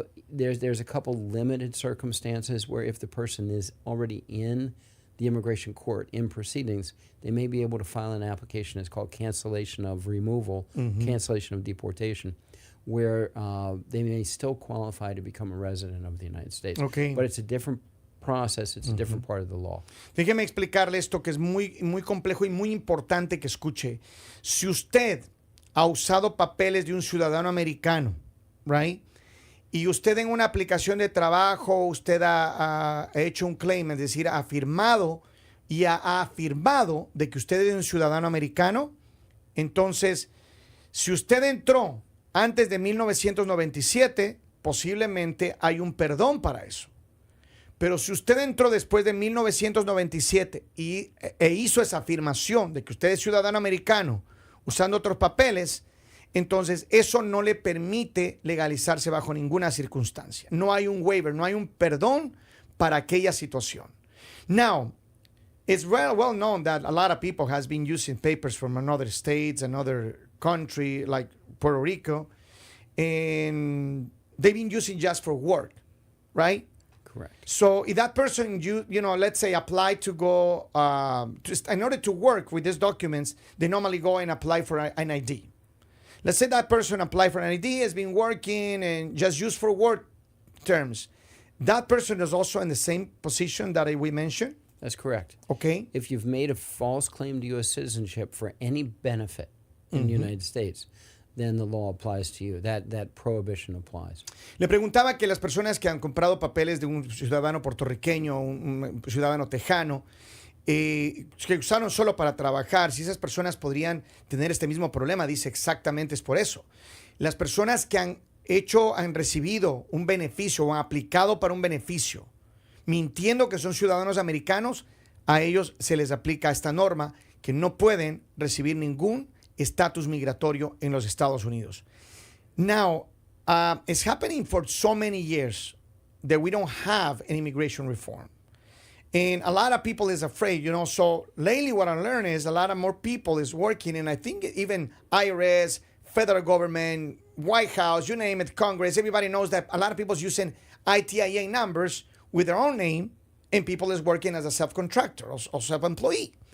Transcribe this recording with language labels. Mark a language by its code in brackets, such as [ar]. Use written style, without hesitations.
[en] There's a couple limited circumstances where if the person is already in the immigration court in proceedings, they may be able to file an application. It's called cancellation of removal, cancellation of deportation, where they may still qualify to become a resident of the United States. But it's a different process, it's a different part of the law. [es] Déjeme explicarle esto que es muy, muy complejo y muy importante que escuche. Si usted ha usado papeles de un ciudadano americano, right? Y usted en una aplicación de trabajo, usted ha hecho un claim, es decir, ha afirmado de que usted es un ciudadano americano, entonces, si usted entró antes de 1997, posiblemente hay un perdón para eso. Pero si usted entró después de 1997 e hizo esa afirmación de que usted es ciudadano americano usando otros papeles, entonces eso no le permite legalizarse bajo ninguna circunstancia. No hay un waiver, no hay un perdón para aquella situación. [en] Now, it's well known that a lot of people has been using papers from another states, another country like Puerto Rico, and they've been using just for work, right? Correct. So if that person, let's say applied to go, in order to work with these documents, they normally go and apply for an ID. Let's say that person applied for an ID, has been working and just used for work terms. That person is also in the same position that we mentioned? That's correct. Okay. If you've made a false claim to U.S. citizenship for any benefit in the United States, then the law applies to you. That prohibition applies. [es] Le preguntaba que las personas que han comprado papeles de un ciudadano puertorriqueño, un ciudadano tejano, que usaron solo para trabajar, si esas personas podrían tener este mismo problema. Dice exactamente es por eso. Las personas que han recibido un beneficio o han aplicado para un beneficio, mintiendo que son ciudadanos americanos, a ellos se les aplica esta norma que no pueden recibir ningún estatus migratorio en los Estados Unidos. [en] Now, it's happening for so many years that we don't have an immigration reform. And a lot of people is afraid, So lately what I learned is a lot of more people is working, and I think even IRS, federal government, White House, you name it, Congress, everybody knows that a lot of people is using ITIN numbers with their own name, and people is working as a self-contractor or self-employee.